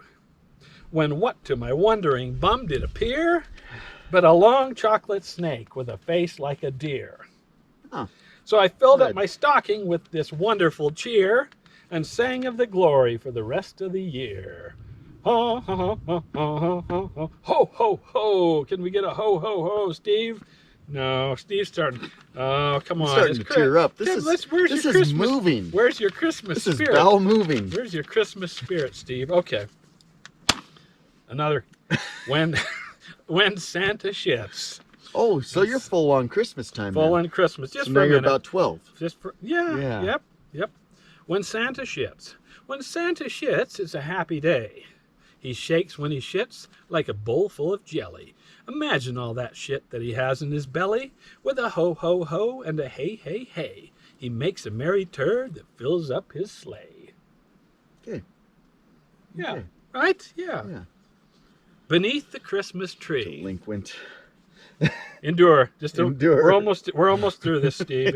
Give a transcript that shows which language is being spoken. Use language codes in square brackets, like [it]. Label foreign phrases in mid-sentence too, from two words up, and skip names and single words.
[en] When what to my wondering bum did appear, but a long chocolate snake with a face like a deer. So I filled up my stocking with this wonderful cheer and sang of the glory for the rest of the year. Ho, ho, ho, ho, ho, ho, ho, ho, ho, ho. Can we get a ho, ho, ho, Steve? No, Steve's starting. Oh, come on. Starting to tear up. This is moving. Where's your Christmas spirit? This is bowel moving. Where's your Christmas spirit, Steve? Okay. Another. When Santa shits. Oh, so you're full on Christmas time. Full on Christmas. Just so for now a you're minute. about 12. Yeah. Yep. When Santa shits. When Santa shits, it's a happy day. He shakes when he shits like a bowl full of jelly. Imagine all that shit that he has in his belly. With a ho ho ho and a hey hey hey, he makes a merry turd that fills up his sleigh. Okay. Yeah. Okay. Right? Yeah. Yeah. Beneath the Christmas tree. Delinquent. Endure. Endure. We're almost through this, Steve.